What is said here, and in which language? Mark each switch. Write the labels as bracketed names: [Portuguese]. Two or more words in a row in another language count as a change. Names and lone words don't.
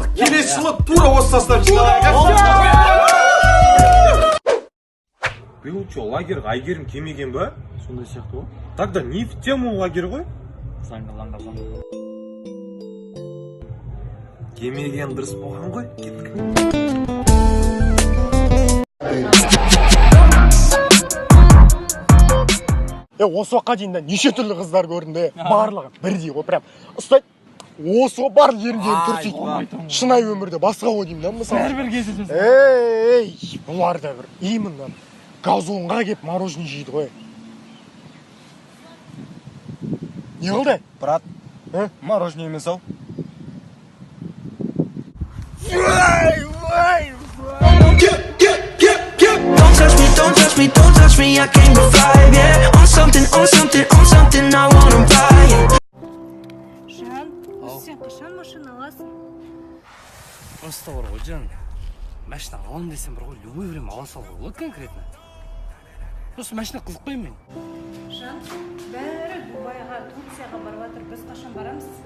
[Kazakh] Келесі жылы тура осы состав жиналайық. Биыл что, лагерь Айгерім келмеген ба? Сондай сияқты ғой. [Russian] Тогда не в тему лагерь ғой? [Kazakh] Келмеген дұрыс болған ғой. Осы уақытқа дейін неше түрлі қыздар көрдім де, барлығы бірдей ғой, прям ұстайды. Осы бар еріндерін түртейді. Шынай өмірде басқа ғой деймін да, мысалы. Бәрібір кездесесің. Бұлар да бір именно газонға кеп мороженое жейді ғой. Не қылды? Брат, мороженое емес ау. [English] Don't touch me, I can't revive, yeah. On something, I wanna buy, yeah. [Kazakh] Жан, сен қашан машина аласың? Просто бар ғой жан, машина алам десем бар ғой, [Russian] любой время [Kazakh] ала салуға болады конкретно. Просто машина қызықпай мен. Жан, бәрі Дубайға, Турцияға барып жатыр, біз қашан барамыз?